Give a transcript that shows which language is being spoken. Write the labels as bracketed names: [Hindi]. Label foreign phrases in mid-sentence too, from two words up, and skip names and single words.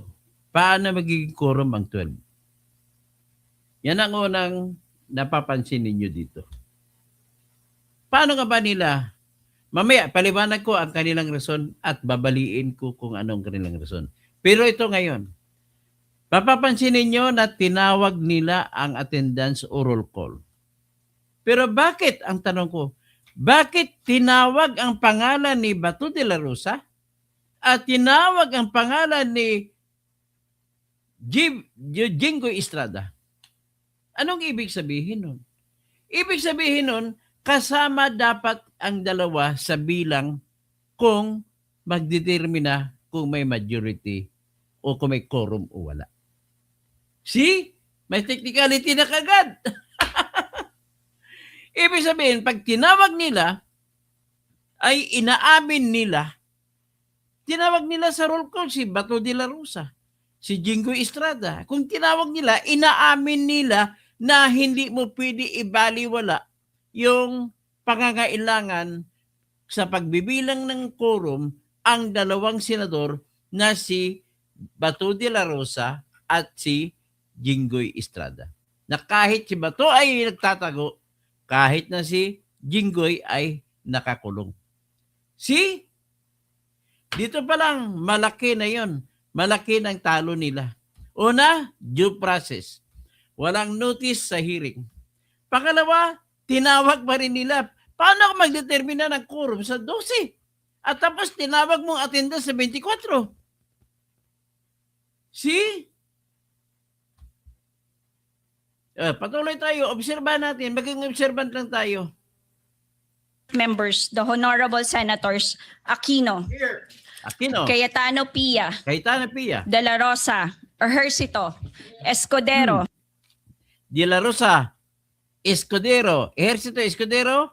[Filipino] Paano magiging quorum ang 12? Yan ang unang napapansin ninyo dito. Paano nga ba nila? Mamaya, paliwanag ko ang kanilang rason at babaliin ko kung anong kanilang rason. Pero ito ngayon, mapapansin ninyo na tinawag nila ang attendance o [English] roll call. [Filipino] Pero bakit, ang tanong ko, bakit tinawag ang pangalan ni Bato de la Rosa at tinawag ang pangalan ni Jinggoy Estrada? Anong ibig sabihin nun? Ibig sabihin nun, kasama dapat ang dalawa sa bilang kung magdetermina kung may majority o kung may quorum o wala. See? May technicality na kagad. Ibig sabihin, pag tinawag nila, ay inaamin nila, tinawag nila sa [English] roll call [Filipino] si Bato de la Rosa, si Jinggoy Estrada. Kung tinawag nila, inaamin nila na hindi mo pwede ibaliwala yung pangangailangan sa pagbibilang ng quorum ang dalawang senador na si Bato de la Rosa at si Jinggoy Estrada. Na kahit si Bato ay nagtatago, kahit na si Jinggoy ay nakakulong. See? Dito pa lang, malaki na yon. Malaki ng talo nila. Una, [English] due process. [Filipino] Walang notice sa hearing. Pangalawa, tinawag pa rin nila. Paano ako magdetermina ng quorum sa 12? At tapos tinawag mong attendance sa 24. See? Patuloy tayo. Obserbahan natin. Maging observant lang tayo. [English] members. The Honorable Senators Aquino, Aquino, Cayetano Pia, Cayetano Pia, De La Rosa, Ejercito, Escudero, De La Rosa, Escudero, Ejercito Escudero,